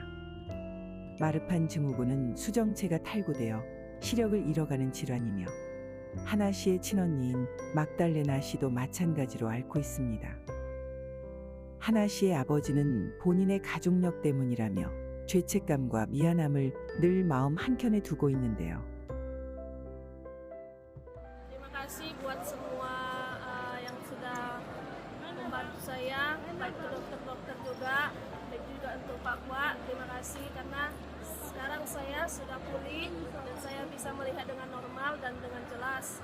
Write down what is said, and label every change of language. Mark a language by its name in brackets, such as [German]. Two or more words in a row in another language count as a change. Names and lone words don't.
[Korean] 마르판 증후군은 수정체가 탈구되어 시력을 잃어가는 질환이며 하나 씨의 친언니인 막달레나 씨도 마찬가지로 앓고 있습니다. 하나 씨의 아버지는 본인의 가족력 때문이라며 죄책감과 미안함을 늘 마음 한켠에 두고 있는데요. [Indonesian] Terima kasih buat semua yang sudah membantu saya, baik ke dokter-dokter juga, baik juga untuk Pak Wak. Terima kasih karena sekarang saya sudah pulih dan saya bisa melihat dengan normal dan dengan jelas.